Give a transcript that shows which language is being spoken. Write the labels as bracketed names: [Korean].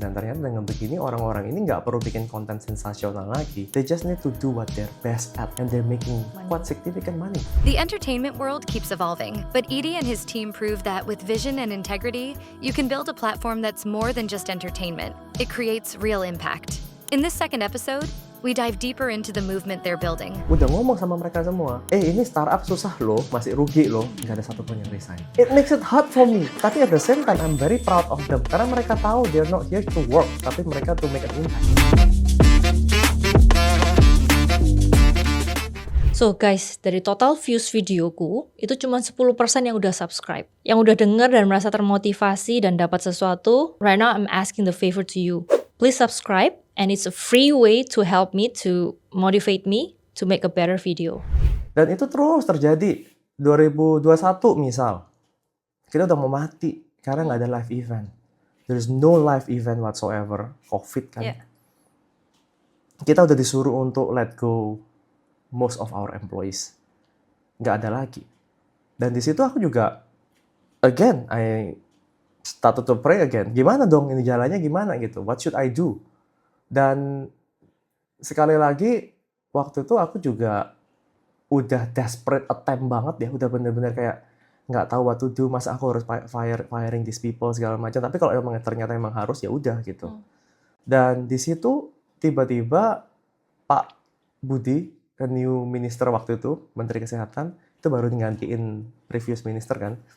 [Indonesian] Dan ternyata dengan begini orang-orang ini nggak perlu bikin konten sensasional lagi. [English] They just need to do what they're best at, and they're making quite significant money. The entertainment world keeps evolving, but Edie and his team prove that with vision and integrity, you can build a platform that's more than just entertainment. It creates real impact. In this second episode, we dive deeper into the movement they're building. [Indonesian] Udah ngomong sama mereka semua, ini startup susah loh, masih rugi loh, nggak ada satupun yang resign. [English] It makes it hard for me, [Indonesian] tapi [English] at the same time I'm very proud of them, [Indonesian] karena mereka tahu [English] they're not here to work, [Indonesian] tapi mereka [English] to make an impact. So guys, [Indonesian] dari total views videoku, itu cuma 10% yang udah subscribe. Yang udah denger dan merasa termotivasi dan dapat sesuatu, [English] right now I'm asking the favor to you. Please subscribe, and it's a free way to help me, to motivate me, to make a better video. [Indonesian] Dan itu terus terjadi. 2021 misal, kita udah mau mati, karena nggak ada live event. [English] There is no live event whatsoever, COVID kan. Yeah. [Indonesian] Kita udah disuruh untuk [English] let go most of our employees. [Indonesian] Nggak ada lagi. Dan di situ aku juga, [English] again, I started to pray again. [Indonesian] Gimana dong ini jalannya gimana gitu? [English] What should I do? [Indonesian] Dan sekali lagi, waktu itu aku juga udah [English] desperate attempt [Indonesian] banget ya. Udah bener-bener kayak nggak tahu [English] what to do. [Indonesian] Masa aku harus [English] firing these people [Indonesian] segala macam. Tapi kalau emang ternyata emang harus, ya udah gitu. Dan di situ tiba-tiba Pak Budi, [English] the new minister [Indonesian] waktu itu, Menteri Kesehatan, itu baru nggantiin [English] previous minister [Indonesian] kan.